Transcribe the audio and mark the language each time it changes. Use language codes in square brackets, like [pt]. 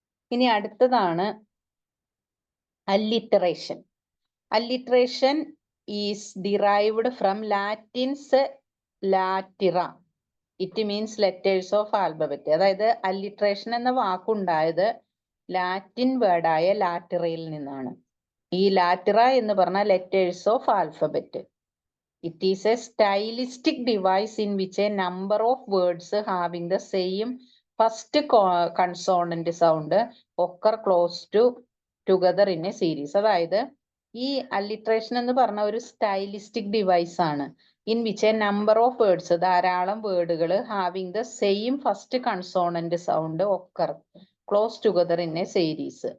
[ml] ഇനി അടുത്തതാണ് alliteration. [en] Alliteration is derived from Latin's latera. It means letters of alphabet. [ml] അതായത് alliteration എന്ന വാക്കുണ്ടായത് Latin വേർഡായ ലാറ്ററയിൽ നിന്നാണ്. ഈ ലാറ്ററ എന്ന് പറഞ്ഞാൽ [en] Letters of alphabet. It is a stylistic device in which a number of words having the same first consonant sound occur close together in a series. [ml] അതായത് ഈ alliteration എന്ന് പറഞ്ഞ ഒരു സ്റ്റൈലിസ്റ്റിക് ഡിവൈസ് ആണ്. [en] in which a number of words, [ml] ധാരാളം വേർഡുകൾ [en] Having the same first consonant sound occur close together in a series.